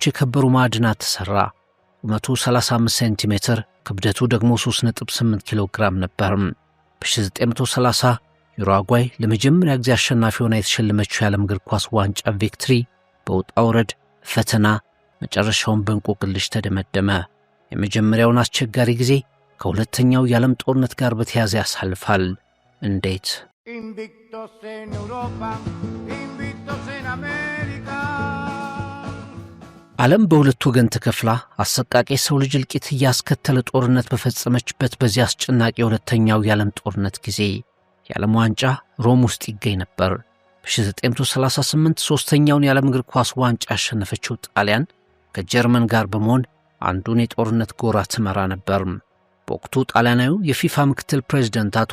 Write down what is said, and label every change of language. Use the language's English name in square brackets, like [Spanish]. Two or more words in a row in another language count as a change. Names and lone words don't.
[Amharic] የከበሩ ማዕድናት ተሰራ። ቁመቱ 35 ሴንቲሜትር፣ ክብደቱ ደግሞ 3.8 ኪሎ ግራም ነበር። በ1930 ዩሩጓይ ለመጀመሪያ ጊዜ አሸናፊ ሆና የተሸለመችው የዓለም እግር ኳስ ዋንጫ ቪክቶሪ በውጣ ውረድ ፈተና መጨረሻውን በእንቆቅልሽ ተደመደመ። የመጀመሪያውን አስቸጋሪ ጊዜ ከሁለተኛው የዓለም ጦርነት ጋር በተያያዘ ያሳልፋል። እንዴት? [Spanish] Invictos en Europa, invictos en América. [Amharic] ዓለም በሁለት ወገን ተከፍላ አሰቃቂ ሰው ልጅ እልቂት ያስከተለ ጦርነት በፈጸመችበት በዚያ አስጨናቂ ሁለተኛው የዓለም ጦርነት ጊዜ የዓለም ዋንጫ ሮም ውስጥ ይገኝ ነበር። በ1938 ሶስተኛውን የዓለም እግር ኳስ ዋንጫ ያሸነፈችው ጣሊያን ከጀርመን ጋር በመሆን አንዱን የጦርነት ጎራ ትመራ ነበር። በወቅቱ ጣሊያናዊው የፊፋ ምክትል ፕሬዝዳንት አቶ